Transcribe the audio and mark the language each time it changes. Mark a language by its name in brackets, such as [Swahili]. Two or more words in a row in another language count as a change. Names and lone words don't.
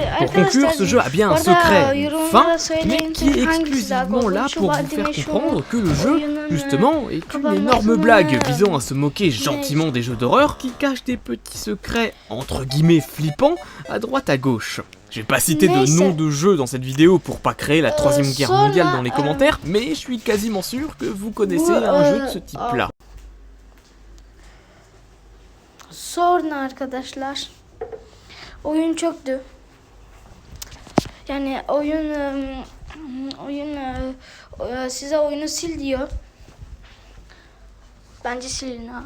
[French] Pour conclure, ce jeu a bien un secret, une fin, mais qui est exclusivement là pour vous faire comprendre que le jeu, justement, est une énorme blague visant à se moquer gentiment des jeux d'horreur qui cachent des petits secrets, entre guillemets, flippants, à droite à gauche. Je vais pas citer de nom de jeu dans cette vidéo pour pas créer la 3ème guerre mondiale dans les commentaires, mais je suis quasiment sûr que vous connaissez un jeu de ce type-là. [Turkish] Sonra arkadaşlar oyun çöktü. Yani oyun size oyunu sil diyor. Bence silin ha.